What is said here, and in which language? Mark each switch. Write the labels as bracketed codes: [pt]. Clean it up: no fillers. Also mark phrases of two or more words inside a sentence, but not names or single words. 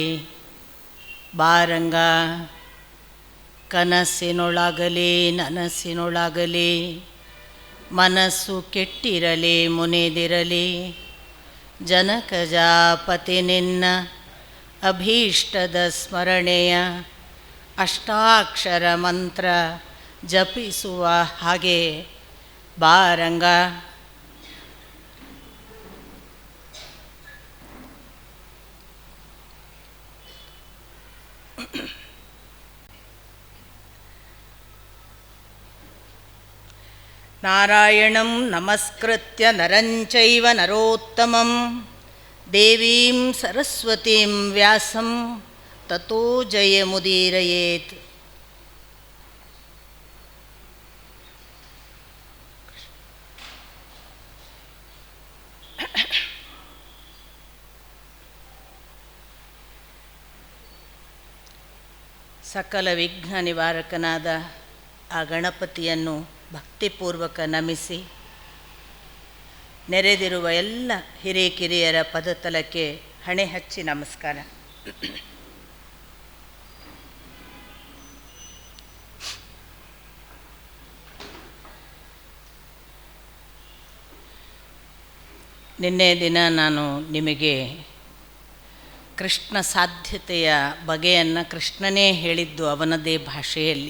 [kn] ಬಾರಂಗ ಕನಸಿನೊಳಗಲಿ ನನಸಿನೊಳಗಲಿ ಮನಸ್ಸು ಕೆಟ್ಟಿರಲಿ ಮುನಿದಿರಲಿ. ಜನಕಜಾಪತಿ ನಿನ್ನ ಅಭೀಷ್ಟದ ಸ್ಮರಣೆಯ ಅಷ್ಟಾಕ್ಷರ ಮಂತ್ರ ಜಪಿಸುವ ಹಾಗೆ ಬಾರಂಗ. [sa] ನಾರಾಯಣಂ ನಮಸ್ಕೃತ್ಯ ನರಂಚೈವ ನರೋತ್ತಮಂ ದೇವೀಂ ಸರಸ್ವತೀಂ ವ್ಯಾಸಂ ತತೋ ಜಯಮುದೀರಯೇತ್. [kn] ಸಕಲ ವಿಘ್ನ ನಿವಾರಕನಾದ ಆ ಗಣಪತಿಯನ್ನು ಭಕ್ತಿಪೂರ್ವಕ ನಮಿಸಿ, ನೆರೆದಿರುವ ಎಲ್ಲ ಹಿರಿಕಿರಿಯರ ಪದತಲಕ್ಕೆ ಹಣೆ ಹಚ್ಚಿ ನಮಸ್ಕಾರ. ನಿನ್ನೆ ದಿನ ನಾನು ನಿಮಗೆ ಕೃಷ್ಣ ಸಾಧ್ಯತೆಯ ಬಗೆಯನ್ನು ಕೃಷ್ಣನೇ ಹೇಳಿದ್ದು ಅವನದೇ ಭಾಷೆಯಲ್ಲಿ.